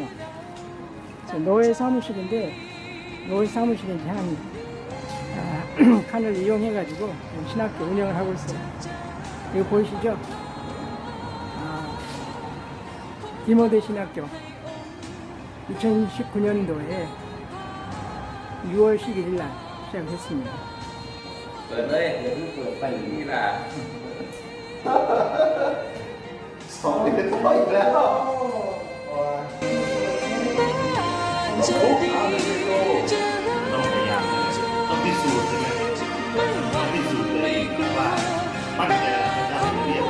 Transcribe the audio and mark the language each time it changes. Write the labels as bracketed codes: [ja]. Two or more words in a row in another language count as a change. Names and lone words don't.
[ko] 노예 사무실인데 노예 사무실에 이제 한 칸을 이용해가지고 신학교 운영을 하고 있어요. 이거 보이시죠? 디모데 신학교 2019년도에 6월 11일 날 시작했습니다. [th] เปิดเลยอย่าเพิ่งเปิดไปนี่ล่ะ 2 เดือนต่ออีกแล้ว จะดีจะรัก ต้องพยายามเลยต้องพิสูจน์ใช่ไหมต้องพิสูจน์เลยว่ามั่นใจพระเจ้าเรียกเรา